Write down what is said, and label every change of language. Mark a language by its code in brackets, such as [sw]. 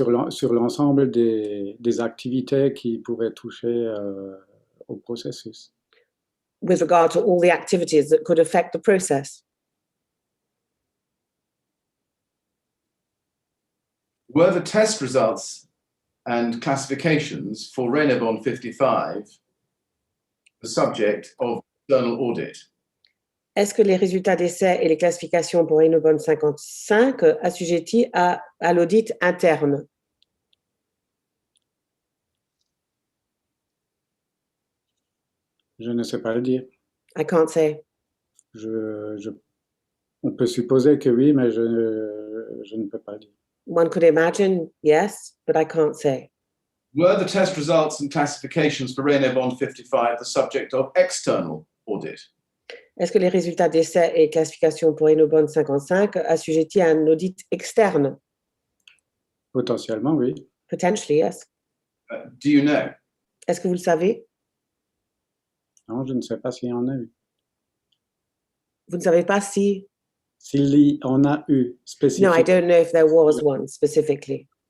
[fr] Sur l'ensemble des activités qui pouvaient toucher au processus. [en] With regard to all the activities that could affect the process. Were the test results and classifications for Raynaud 55 the subject of external audit? [fr] Est-ce que les résultats d'essais et les classifications pour Raynaud 55 assujettis à l'audit interne? Je ne sais pas le dire. [en] I can't say. [fr] On peut supposer que oui, mais je ne peux pas le dire. [en] One could imagine, yes, but I can't say. Were the test results and classifications for Raynaud 55 the subject of external audit? [fr] Est-ce que les résultats d'essais et classifications pour Raynaud 55 assujettis à un audit externe? Potentiellement, oui. [en] Potentially, yes. Do you know? [fr] Est-ce que vous le savez? Non, je ne sais pas s'il y en a eu. Vous ne savez pas si... S'il y en a eu spécifiquement. [en] No, I don't know if there was one specifically.